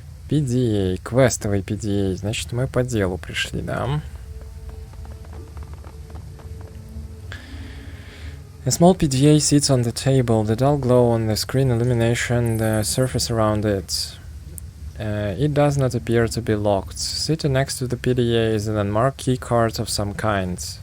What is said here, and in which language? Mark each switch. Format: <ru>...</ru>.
<ru>PDA, квестовый PDA. Значит, мы по делу пришли, да?</ru> <en>A small PDA sits on the table. The dull glow on the screen illumination the surface around it. It does not appear to be locked. Sitting next to the PDA is an unmarked key card of some kind.</en>